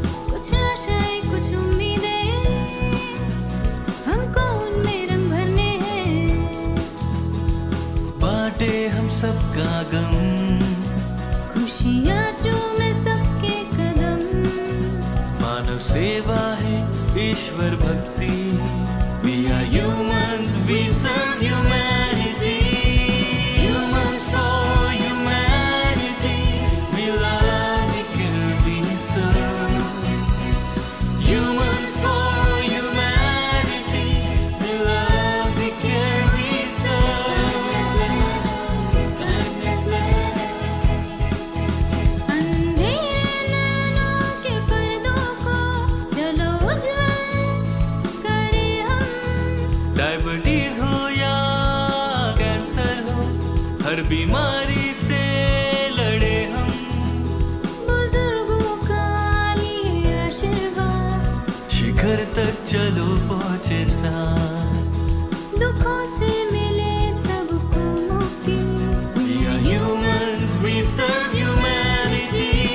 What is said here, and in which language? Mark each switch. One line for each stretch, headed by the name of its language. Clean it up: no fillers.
Hindi: कुछ आशाएं कुछ उम्मीदें, हमको उनमें रंग भरने हैं। बांटे हम सबका गम, खुशियाँ चूमे सबके कदम। मानव सेवा है ईश्वर भक्ति।
English: We are humans, we serve humanity. Humans for humanity. We love, we care, we serve. Humans for humanity. We love, we care, we serve. Kindness matters.
Hindi: अंधेरे नैनों के पर्दों को चलो उज्जवल करें हम। डायबिटीज हो या कैंसर हो, हर बीमारी से लड़े हम। बुजुर्गों का लिए आशीर्वाद, शिखर तक चलो पहुँचे साथ। दुखों से मिले सबको मुक्ति।
English: We are humans, we serve humanity.